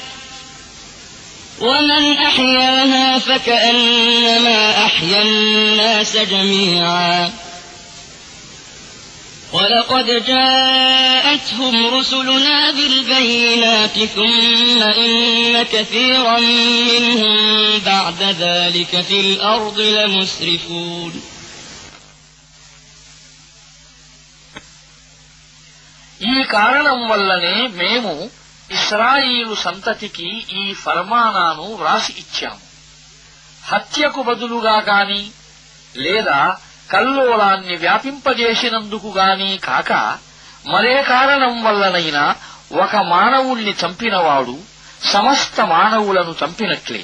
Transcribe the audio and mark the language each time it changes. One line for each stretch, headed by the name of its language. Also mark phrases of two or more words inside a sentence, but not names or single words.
Arabic: ومن أحياها فكأنما أحيا الناس جميعا ولقد جاءتهم رسلنا بالبينات ثم إن كثيرا منهم بعد ذلك في الأرض لمسرفون
Telugu: ఈ కారణం వల్లనే మేము ఇశ్రాయేలు సంతతికి ఈ ఫర్మానాను వ్రాసి ఇచ్చాము. హత్యకు బదులుగా గాని లేదా కల్లోలాన్ని వ్యాపింపజేసినందుకు గాని కాక మరే కారణం వల్లనైనా ఒక మానవుణ్ణి చంపినవాడు సమస్త మానవులను చంపినట్లే.